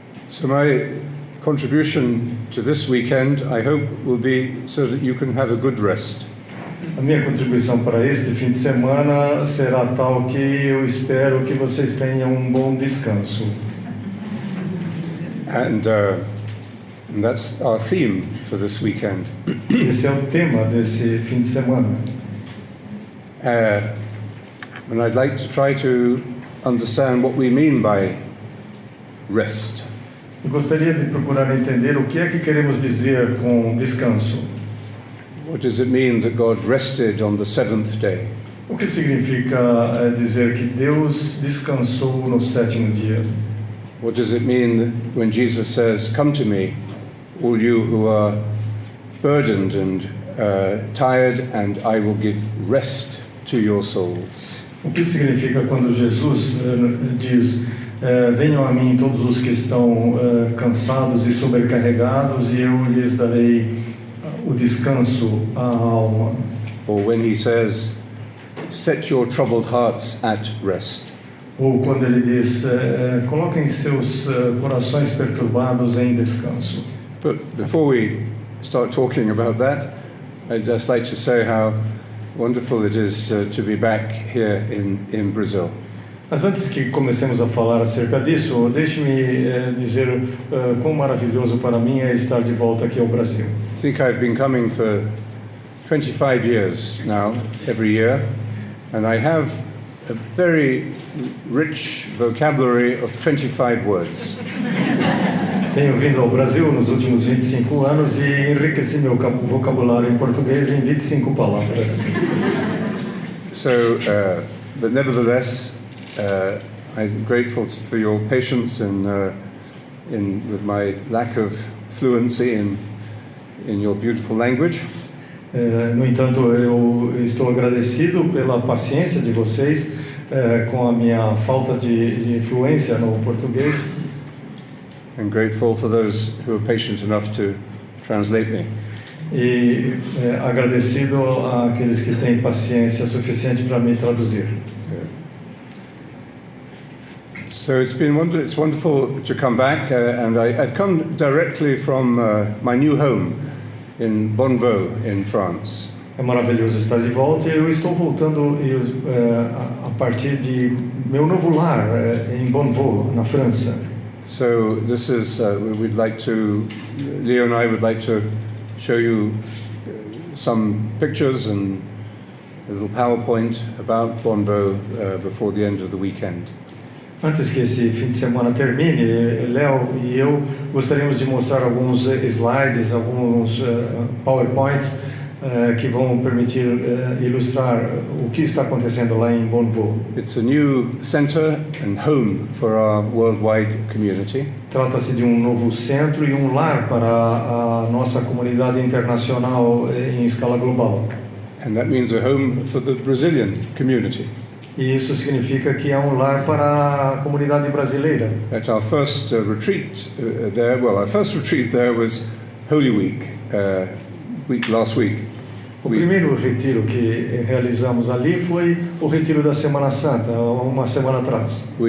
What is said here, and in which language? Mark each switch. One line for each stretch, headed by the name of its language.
English: So my contribution to this weekend, I hope, will be so that you can have a good rest.
Portuguese: A minha contribuição para este fim de semana será tal que eu espero que vocês tenham um bom descanso.
English: And that's our theme for this weekend.
Portuguese: Esse é o tema desse fim de semana.
English: And I'd like to try to understand what we mean by rest.
Portuguese: Eu gostaria de procurar entender o que é que queremos dizer com descanso.
English: What does it mean that God rested on the seventh day?
Portuguese: O que significa dizer que Deus descansou no sétimo dia?
English: What does it mean when Jesus says, "Come to me, all you who are burdened and tired, and I will give rest to your souls"?
Portuguese: O que significa quando Jesus diz, venham a mim todos os que estão cansados e sobrecarregados e eu lhes darei o descanso à alma?
English: Or when he says, "Set your troubled hearts at rest."
Portuguese: Ou quando ele diz, coloquem seus corações perturbados em descanso.
English: But before we start talking about that, I'd just like to say how wonderful it is to be back here in Brazil.
Portuguese: Mas antes que comecemos a falar acerca disso, deixe-me dizer quão maravilhoso para mim é estar de volta aqui ao Brasil.
English: I think I've been coming for 25 years now, every year, and I have a very rich vocabulary of 25 words.
Portuguese: Tenho vindo ao Brasil nos últimos 25 anos e enriqueci meu vocabulário em português em 25 palavras.
English: So, but nevertheless, I'm grateful for your patience with my lack of fluency in your beautiful language.
Portuguese: No entanto, eu estou agradecido pela paciência de vocês com a minha falta de fluência no português.
English: I'm grateful for those who are patient enough to translate me.
Portuguese: E agradecido àqueles que têm paciência suficiente para me traduzir.
English: So it's wonderful to come back, and I've come directly from my new home in Bonneau, in France.
Portuguese: É maravilhoso estar de volta e eu estou voltando a partir de meu novo lar em Bonneau, na França.
English: So this is Leo and I would like to show you some pictures and a little PowerPoint about Bonneau before the end of the weekend.
Portuguese: Antes que esse fim de semana termine, Léo e eu gostaríamos de mostrar alguns slides, alguns PowerPoints que vão permitir ilustrar o que está acontecendo lá em Bonneau.
English: It's a new center and home for our worldwide community.
Portuguese: Trata-se de um novo centro e um lar para a nossa comunidade internacional em escala global.
English: And that means a home for the Brazilian community.
Portuguese: E isso significa que é um lar para a comunidade brasileira.
English: At our first retreat our first retreat there was Holy Week, last week.
Portuguese: O primeiro retiro que realizamos ali foi o retiro da Semana Santa, uma semana atrás.